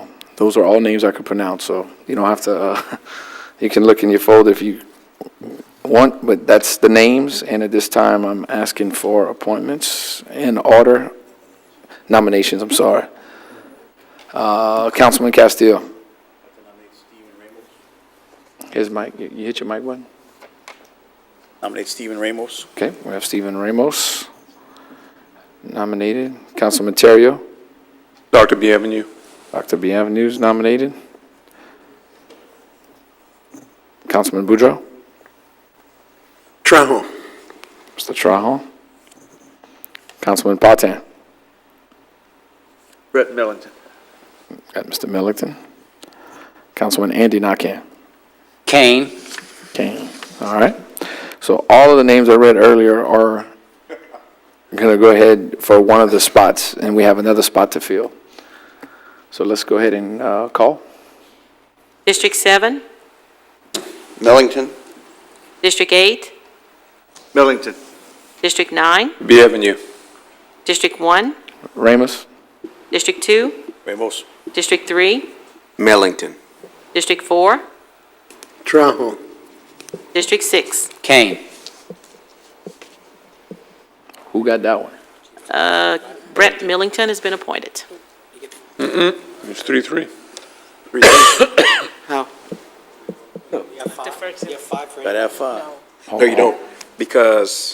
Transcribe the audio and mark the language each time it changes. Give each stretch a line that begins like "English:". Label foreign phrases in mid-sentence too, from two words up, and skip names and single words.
English: Those are all names I could pronounce, so you don't have to, you can look in your folder if you want, but that's the names, and at this time, I'm asking for appointments in order, nominations, I'm sorry. Councilman Castillo. His mic, you hit your mic button? Nominate Stephen Ramos. Okay, we have Stephen Ramos nominated. Councilman Terrio. Dr. Bienvenu. Dr. Bienvenu is nominated. Councilman Boudreaux. Trahan. Mr. Trahan. Councilman Patin. Brett Millington. Got Mr. Millington. Councilman Andy Nakhan. Kane. Kane. All right. So all of the names I read earlier are going to go ahead for one of the spots, and we have another spot to fill. So let's go ahead and call. District 7, Millington. District 8, Millington. District 9, Bienvenu. District 1, Ramos. District 2, Ramos. District 3, Millington. District 4, Trahan. District 6. Kane. Who got that one? Brett Millington has been appointed. It's 3-3. How? You have five for Better have five. No, you don't, because